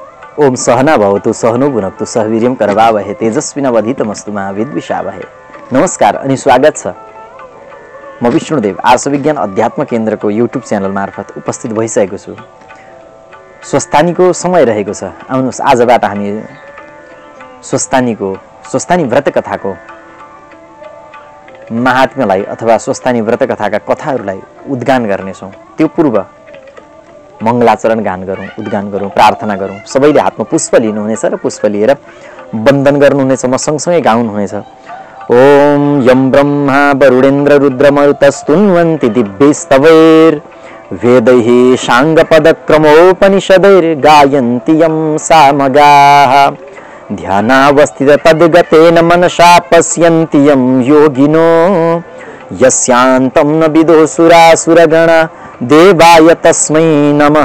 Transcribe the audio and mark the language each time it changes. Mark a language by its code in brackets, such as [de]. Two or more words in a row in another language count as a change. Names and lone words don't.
[sa] ओम सहना भवतु सहनो भुनक्तु सहवीर्यं करवावहे तेजस्विनावधीतमस्तु मा विद्विषावहे। [ne] नमस्कार अनि स्वागत छ। म विष्णुदेव आर्ष विज्ञान अध्यात्म केन्द्रको युट्युब च्यानल मार्फत उपस्थित भइसकेको छु। स्वस्थानीको समय रहेको छ। आउनुहोस् आजबाट हामी स्वस्थानी व्रत कथाको महात्म्यलाई अथवा स्वस्थानी व्रत कथाका कथाहरूलाई उद्गान गर्नेछौँ। त्यो पूर्व मङ्गलाचरण गान गरौँ, उद्गान गरौँ, प्रार्थना गरौँ। सबैले हातमा पुष्प लिनुहुनेछ र पुष्प लिएर वन्दन गर्नुहुनेछ। म सँगसँगै गाउनुहुनेछ। [sa] ओम यम ब्रह्मा वरुणेन्द्र रुद्रमरुतस्तुन्वन्ति दिव्यैस्तवैर् वेदैः साङ्गपदक्रमोपनिषदैर् गायन्ति यं सामगाः ध्यानावस्थित तद्गतेन मनसा पश्यन्ति यं योगिनो यस्यान्तं न विदुः सुरासुरगणा देवाय तस्मै नमः।